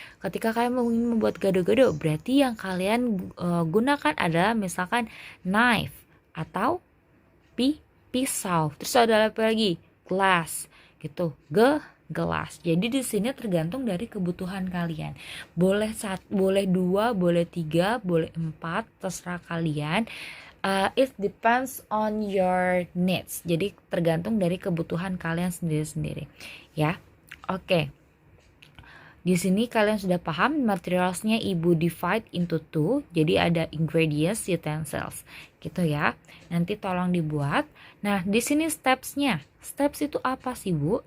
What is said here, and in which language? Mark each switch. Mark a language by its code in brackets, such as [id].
[id] Ketika kalian ingin membuat gado-gado, berarti yang kalian gunakan adalah misalkan knife atau pisau. Terus ada apa lagi? Glass gitu. Gelas. Jadi di sini tergantung dari kebutuhan kalian. Boleh 2, boleh 3, boleh 4, terserah kalian. [en] It depends on your needs. [id] Jadi tergantung dari kebutuhan kalian sendiri-sendiri. Ya. Oke. Di sini kalian sudah paham materialsnya ibu [en] divide into 2. [id] Jadi ada ingredients, utensils. Gitu ya. Nanti tolong dibuat. Nah, di sini stepsnya. Steps itu apa sih, Bu?